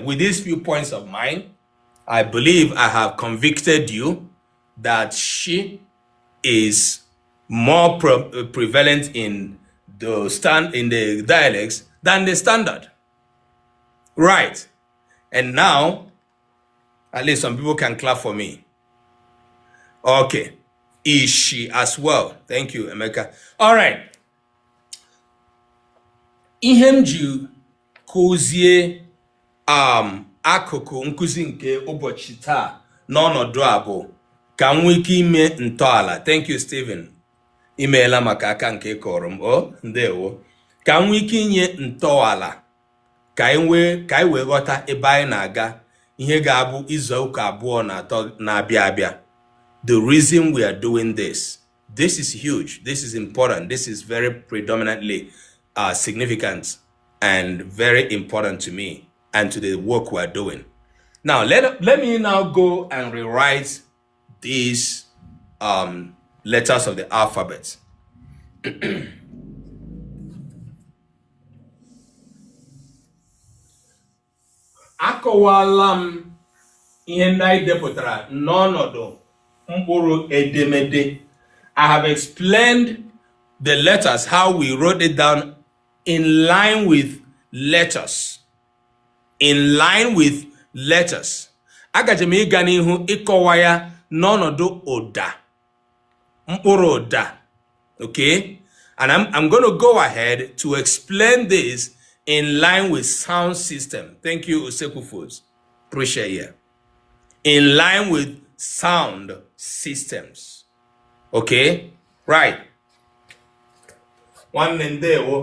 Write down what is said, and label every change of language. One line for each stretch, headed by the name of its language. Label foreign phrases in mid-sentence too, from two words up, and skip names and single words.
English: With these few points of mine, I believe I have convicted you that she is more prevalent in the dialects than the standard. Right. And now, at least some people can clap for me. Okay. Is she as well? Thank you, Emeka. All right.
Igbo: Ihemju kuzie akụkụ nkuzi nke ụbọchị taa n'ọnọdụ abụ ka m nwee ike ime ntọala.
English: Thank you, Stephen.
Igbo: Imeela maka aka nke kọrọ m. Ndewo. Ka m nwee ike inye ntọala ka anyị wee ghọta ebe anyị na-aga ihe ga-abụ izu ụka abụọ na atọ na-abịa abịa.
English: The reason we are doing this is huge. This is important. This is very predominantly significant and very important to me and to the work we are doing. Now, let me now go and rewrite these letters of the alphabet.
Igbo: Akọwala m ihe ndị anyị depụtara n'ọnọdụ mkpụrụ edemede.
English: I have explained the letters, how we wrote it down in line with letters. In line with letters.
Igbo: Agaje m ịga n'ihu ịkọwa ya n'ọnọdụ ụda. Mkpụrụ ụda.
English: Okay? And I'm going to go ahead to explain this in line with sound system. Thank you, Useku Foods. Appreciate you. In line with sound systems. Okay? Right. One and there.